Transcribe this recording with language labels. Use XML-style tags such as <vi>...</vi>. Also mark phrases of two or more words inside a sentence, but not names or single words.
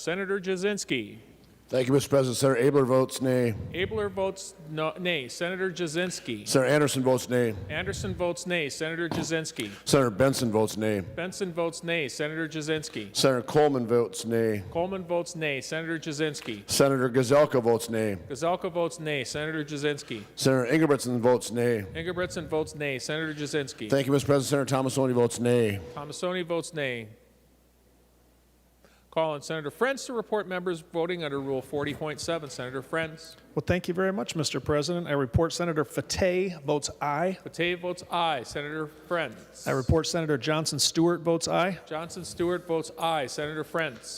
<en>Senator Jasinski. Thank you, Mr. President. Senator Abler votes nay. Abler votes no, nay. Senator Jasinski. Senator Anderson votes nay. Anderson votes nay. Senator Jasinski. Senator Benson votes nay. Benson votes nay. Senator Jasinski. Senator Coleman votes nay. Coleman votes nay. Senator Jasinski. Senator Gazelka votes nay. Gazelka votes nay. Senator Jasinski. Senator Ingebrigtsen votes nay. Ingebrigtsen votes nay. Senator Jasinski. Thank you, Mr. President. Senator Thomasoni votes nay. Thomasoni votes nay. Call on Senator Friends to report members voting under Rule 40.7. Senator Friends. Well, thank you very much, Mr. President. I report Senator Fateh votes aye. Fateh votes aye. Senator Friends. I report Senator Johnson Stewart votes aye. Johnson Stewart votes aye. Senator Friends.</en>